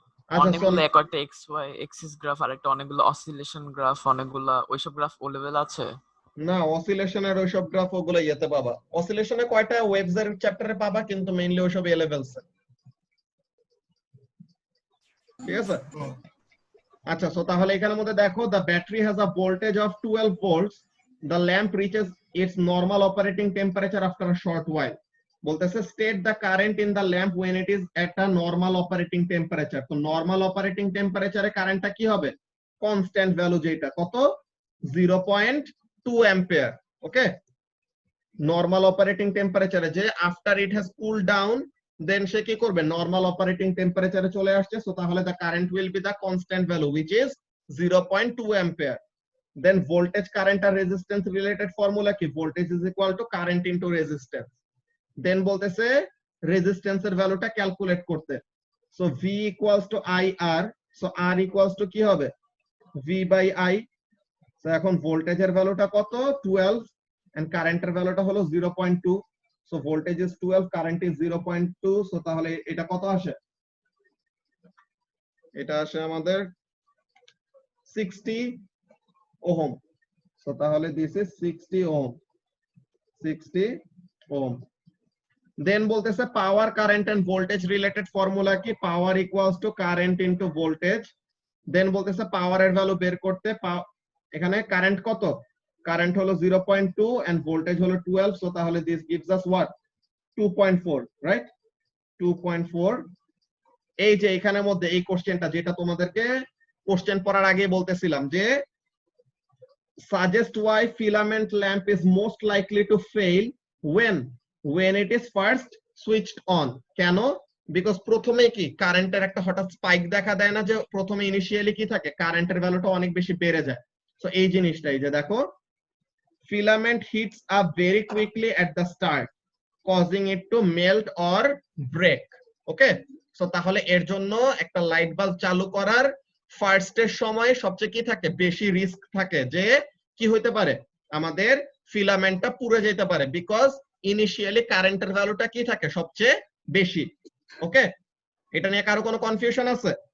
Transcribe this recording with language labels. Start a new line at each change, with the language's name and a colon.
Bangla: আচ্ছা, অনেকগুলো একটা এক্স ওয়াই এক্সিস গ্রাফ, আর একটা অনেকগুলো অসিলেশন গ্রাফ, অনেকগুলো ওইসব গ্রাফ ও লেভেল আছে? না, অসিলেশনের ওইসব গ্রাফ ওগুলো ইয়েতে পাবা। অসিলেশনে কয়টা ওয়েভস এর চ্যাপ্টারে পাবা, কিন্তু মেইনলি ওইসব এ লেভেলস। ঠিক আছে। আচ্ছা, সো তাহলে এখানের মধ্যে দেখো,
English: the battery has a voltage of 12 volts, the lamp reaches its normal operating temperature after a short while। বলতেছে state the current in the lamp when it is at a normal operating temperature।
Bangla: তো normal operating টেম্পারেচারে কারেন্টটা কি হবে, constant value যেটা কত 0.2 ampere. ওকে, normal operating টেম্পারেচারে যে
English: after it has cool down
Bangla: দেন সে কি করবে, নরমাল অপারেটিং টেম্পারেচারে চলে আসছে।
English: So তাহলে the current will be the constant value which is 0.2 ampere.
Bangla: Then voltage, current আর resistance related formula কি,
English: Voltage is equal to current into resistance.
Bangla: দেন বলতেছে রেজিস্ট্যান্সের ভ্যালুটা ক্যালকুলেট করতে।
English: So V equals to I R, so R equals to কি হবে V by I.
Bangla: তো এখন ভোল্টেজের ভ্যালুটা কত 12 এন্ড কারেন্টের ভ্যালুটা হলো 0.2।
English: So voltage is 12, current is 0.2।
Bangla: So তাহলে এটা কত আসে, এটা আসে আমাদের
English: 60 ohm. So তাহলে this is 60 ohm. 60 ohm. Then বলতেছে power, current and voltage related formula কি? Power equals to current into voltage.
Bangla: Then বলতেছে power এর ভ্যালু বের করতে, এখানে কারেন্ট কত? কারেন্ট হলো 0.2 and voltage হলো 12.
English: So তাহলে this gives us what? 2.4, right? 2.4.
Bangla: এই যে এখানের মধ্যে এই কোশ্চেনটা যেটা তোমাদেরকে কোশ্চেন পড়ার আগে বলতেছিলাম যে
English: suggest why filament lamp is most likely to fail when it is first switched on.
Bangla: কেন? বিকজ প্রথমে কি কারেন্টের একটা হঠাৎ স্পাইক দেখা দেয় না, যে প্রথমে ইনিশিয়ালি কি থাকে কারেন্টের ভ্যালুটা অনেক বেশি বেড়ে যায়। সো এই জিনিসটাই যে দেখো
English: filament heats up very quickly at the start causing it to melt or break.
Bangla: Okay, so তাহলে এর জন্য একটা লাইট বাল্ব চালু করার ফার্স্ট এর সময় সবচেয়ে কি থাকে বেশি রিস্ক থাকে যে কি হইতে পারে আমাদের ফিলামেন্টটা পুড়ে যেতে পারে, বিকজ ইনিশিয়ালি কারেন্টের ভ্যালুটা কি থাকে সবচেয়ে বেশি। ওকে, এটা নিয়ে কারো কোনো কনফিউশন আছে?